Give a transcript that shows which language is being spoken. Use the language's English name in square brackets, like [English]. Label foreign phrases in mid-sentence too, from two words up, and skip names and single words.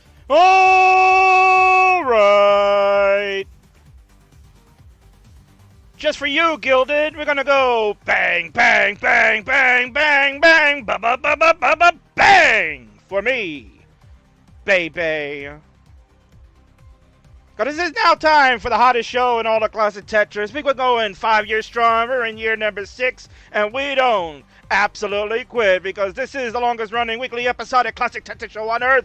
[English] All right. Just for you, Gilded, we're gonna go bang, bang, bang, bang, bang, bang, ba ba ba ba ba ba bang for me, baby. Because this is now time for the hottest show in all the classic Tetris. We're going 5 years strong. We're in year number 6, and we don't absolutely quit because this is the longest running weekly episodic classic Tetris show on Earth.